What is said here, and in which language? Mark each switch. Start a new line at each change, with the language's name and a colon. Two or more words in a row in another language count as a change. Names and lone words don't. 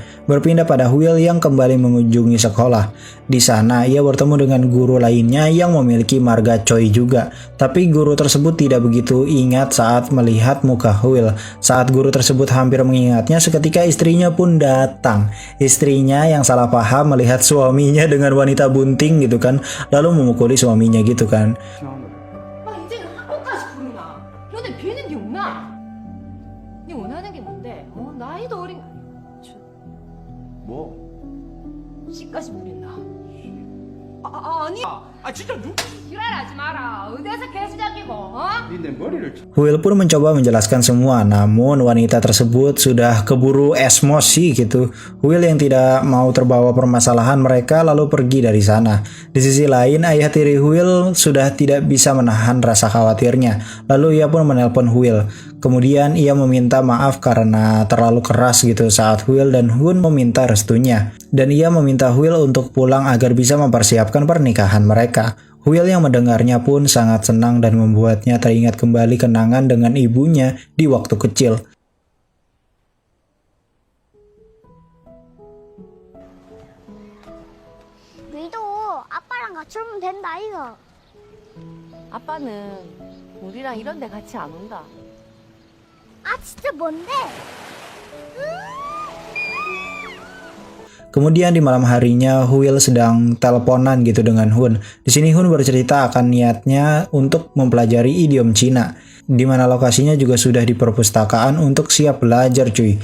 Indonesian: Berpindah pada Will yang kembali mengunjungi sekolah. Di sana ia bertemu dengan guru lainnya yang memiliki marga Choi juga. Tapi guru tersebut tidak begitu ingat saat melihat muka Will. Saat guru tersebut hampir mengingatnya, seketika istrinya pun datang. Istrinya yang salah paham melihat suaminya dengan wanita bunting gitu kan, lalu memukuli suaminya gitu kan.
Korean: 아, 이제는 학교까지 부르나? 너네 비는 게 없나? 네 원하는 게 뭔데? 나이도 어린... 뭐? 씨까지 부린다. 아니... 진짜 지랄하지 마라. 어디서 개수작이고, 내 머리를
Indonesian: Will pun mencoba menjelaskan semua, namun wanita tersebut sudah keburu emosi gitu. Will yang tidak mau terbawa permasalahan mereka lalu pergi dari sana. Di sisi lain, ayah tiri Will sudah tidak bisa menahan rasa khawatirnya. Lalu ia pun menelpon Will. Kemudian ia meminta maaf karena terlalu keras gitu saat Will dan Hun meminta restunya. Dan ia meminta Will untuk pulang agar bisa mempersiapkan pernikahan mereka. Will yang mendengarnya pun sangat senang dan membuatnya teringat kembali kenangan dengan ibunya di waktu kecil.
Korean: 너희도 아빠랑 같이 오면 된다 이거. 아빠는 우리랑 이런 데 같이 안 온다. 아 진짜 뭔데?
Indonesian: Kemudian di malam harinya, Will sedang teleponan gitu dengan Hun. Di sini Hun bercerita akan niatnya untuk mempelajari idiom Cina, di mana lokasinya juga sudah di perpustakaan untuk siap belajar cuy.